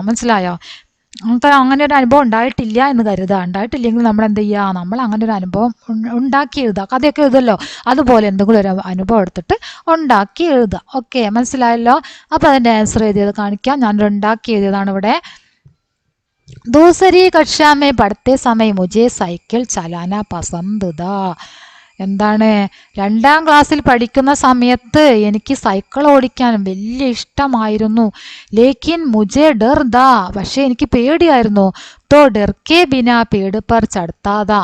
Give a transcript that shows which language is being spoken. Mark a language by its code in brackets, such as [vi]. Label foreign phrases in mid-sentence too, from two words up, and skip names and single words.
[ml] മനസ്സിലായോ? നമുക്ക് അങ്ങനെ ഒരു അനുഭവം ഉണ്ടായിട്ടില്ല എന്ന് കരുതുക. ഉണ്ടായിട്ടില്ലെങ്കിൽ നമ്മൾ എന്ത് ചെയ്യുക? നമ്മൾ അങ്ങനെ ഒരു അനുഭവം ഉണ്ടാക്കി എഴുതുക. കഥയൊക്കെ എഴുതുമല്ലോ, അതുപോലെ എന്തെങ്കിലും ഒരു അനുഭവം എടുത്തിട്ട് ഉണ്ടാക്കി എഴുതുക. ഓക്കെ, മനസ്സിലായല്ലോ? അപ്പോൾ അതിൻ്റെ ആൻസർ എഴുതിയത് കാണിക്കാം. ഞാനൊരു ഉണ്ടാക്കി എഴുതിയതാണ് ഇവിടെ. [hi] दूसरी कक्षा में पढ़ते समय मुझे साइकिल चलाना पसंद था. [ml] എന്താണ്? 2ാം ക്ലാസ്സിൽ പഠിക്കുന്ന സമയത്ത് എനിക്ക് സൈക്കിൾ ഓടിക്കാൻ വലിയ ഇഷ്ടമായിരുന്നു. [hi] लेकिन मुझे डर था, [ml] പക്ഷെ എനിക്ക് പേടിയായിരുന്നു. [hi] तो डर के बिना पेड़ पर चढ़ता था.